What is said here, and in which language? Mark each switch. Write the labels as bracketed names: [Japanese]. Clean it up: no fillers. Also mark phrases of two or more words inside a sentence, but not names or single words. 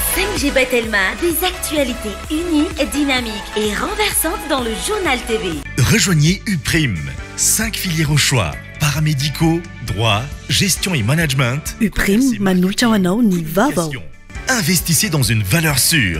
[French] MG Bethelma, des actualités unies, dynamiques et renversantes dans le journal TV. Rejoignez UPRIM, 5 filières au choix, paramédicaux, droit, gestion et management. [Malagasy] UPRIM, manolotra ho anao ny vaovao. [French] Investissez dans une valeur sûre.